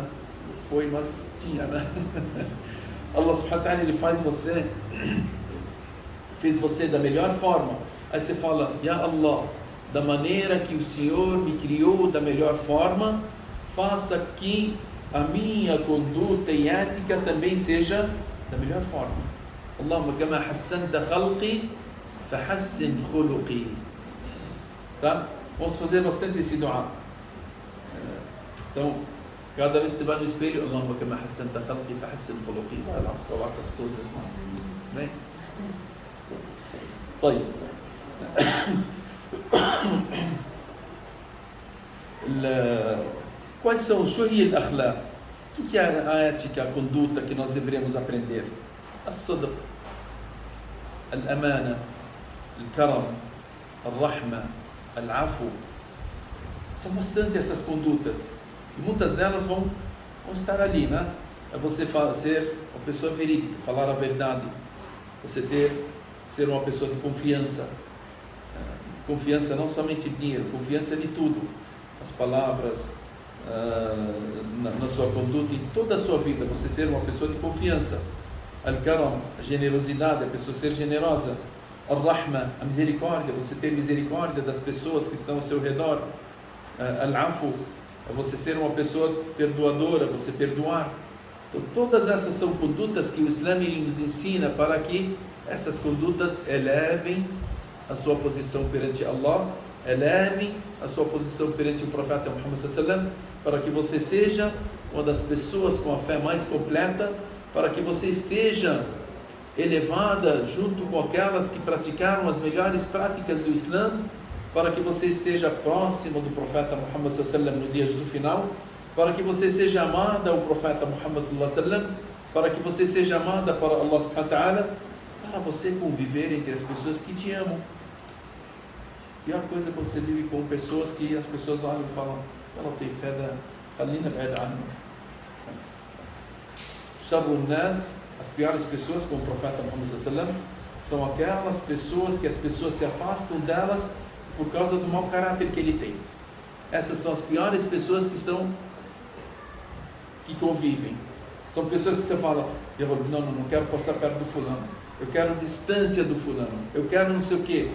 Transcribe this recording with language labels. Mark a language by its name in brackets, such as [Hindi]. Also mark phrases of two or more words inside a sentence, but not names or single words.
[Portuguese] Foi, mas tinha, né? [Arabic] الله سبحانه وتعالى, [Portuguese] ele fez você da melhor forma. Aí você fala: [Arabic] يا الله, [Portuguese] da maneira que o Senhor me criou da melhor forma, faça que a minha conduta e ética também seja da melhor forma. [Arabic] اللهم كما حسنت خلقي فحسن خلقي. [Portuguese] Tá? Vamos fazer bastante esse dua. Então, cada vez que você vai no espelho, [Arabic] اللهم كما حسنت خلقي فحسن خلقي. [Portuguese] Vai lá, coloca as coisas lá. Bem? طيب. Quais são os [Arabic] شوهي الأخلاق? [Portuguese] O que é a ética, a conduta que nós deveríamos aprender? [Arabic] الصدق، الأمانة، الكرم، الرحمة، العفو. [Portuguese] São bastante essas condutas. E muitas delas vão estar ali, né? É você ser uma pessoa verídica, falar a verdade. Você ser uma pessoa de confiança. Confiança não somente em dinheiro, confiança de tudo. As palavras, na sua conduta, em toda a sua vida, você ser uma pessoa de confiança. Al-Karam, a generosidade, a pessoa ser generosa. Al-Rahma, a misericórdia, você ter misericórdia das pessoas que estão ao seu redor. Al-Afu, você ser uma pessoa perdoadora, você perdoar. Então, todas essas são condutas que o Islã nos ensina para que essas condutas elevem a sua posição perante Allah, elevem a sua posição perante o profeta Muhammad [Arabic] صلى الله عليه وسلم [Portuguese] para que você seja uma das pessoas com a fé mais completa, para que você esteja elevada junto com aquelas que praticaram as melhores práticas do Islã, para que você esteja próximo do profeta Muhammad [Arabic] صلى الله عليه وسلم [Portuguese] no dia do final, para que você seja amada ao profeta Muhammad [Arabic] صلى الله عليه وسلم, [Portuguese] para que você seja amada para Allah [Arabic] سبحانه وتعالى, [Portuguese] para você conviver entre as pessoas que te amam. A pior coisa é quando você vive com pessoas que as pessoas olham e falam: ela tem fé da [Arabic] خلينا بعد. شر الناس, [Portuguese] as piores pessoas, como o profeta Muhammad [Arabic] صلى الله عليه وسلم, [Portuguese] são aquelas pessoas que as pessoas se afastam delas por causa do mau caráter que ele tem. Essas são as piores pessoas que convivem. São pessoas que você fala: não quero passar perto do fulano, eu quero distância do fulano, eu quero não sei o que.